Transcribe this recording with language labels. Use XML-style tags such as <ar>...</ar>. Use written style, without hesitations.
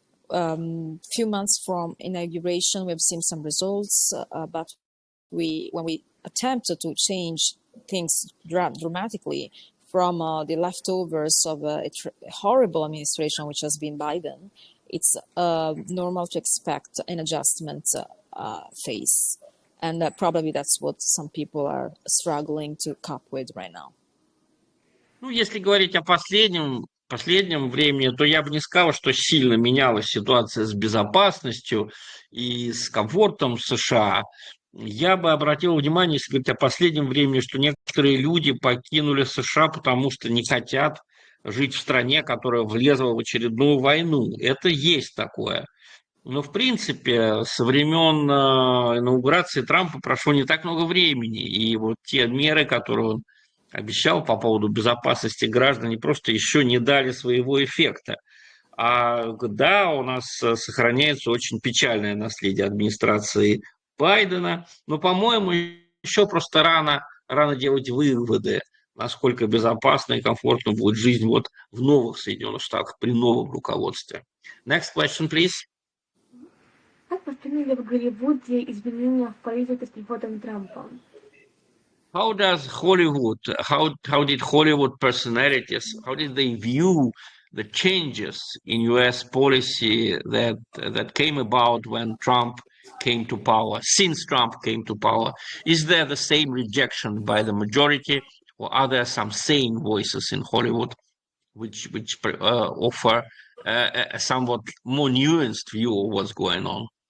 <en>Few months from inauguration, we've seen some results, but when we attempted to change things dramatically from the leftovers of a horrible administration, which has been Biden, it's normal to expect an adjustment phase. And probably that's what some people are struggling to cope with right now.</en> <ru>Ну, если говорить о последнем времени, то я бы не сказал, что сильно менялась ситуация с безопасностью и с комфортом США. Я бы обратил внимание, если говорить о последнем времени, что некоторые люди покинули США, потому что не хотят жить в стране, которая влезла в очередную войну. Это есть такое. Но, в принципе, со времен инаугурации Трампа прошло не так много времени. И вот те меры, которые он обещал по поводу безопасности граждан, просто еще не дали своего эффекта. А да, у нас сохраняется очень печальное наследие администрации Байдена, но, по-моему, еще просто рано делать выводы, насколько безопасно и комфортно будет жизнь вот в новых Соединенных Штатах при новом руководстве.</ru> <en>Next question, please.</en> <ru>Как восприняли в Голливуде изменения в политике с приходом Трампа?</ru> <en>How does Hollywood, how did Hollywood personalities, how did they view the changes in U.S. policy that came about when Trump came to power, since Trump came to power? Is there the same rejection by the majority, or are there some sane voices in Hollywood which offer a somewhat more nuanced view of what's going on?</en>